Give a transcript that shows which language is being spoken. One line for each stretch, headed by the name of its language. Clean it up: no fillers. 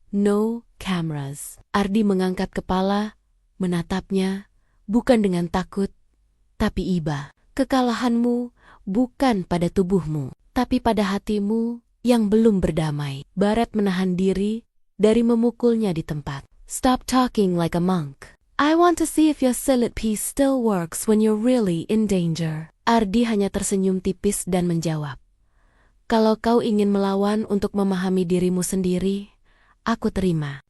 English: No cameras.
Indonesian: Ardi mengangkat kepala, menatapnya, bukan dengan takut, tapi iba. Kekalahanmu bukan pada tubuhmu, tapi pada hatimu yang belum berdamai. Barret menahan diri dari memukulnya di tempat.
English: Stop talking like a monk. I want to see if your silat piece still works when you're really in danger.
Indonesian: Ardi hanya tersenyum tipis dan menjawab. Kalau kau ingin melawan untuk memahami dirimu sendiri, aku terima.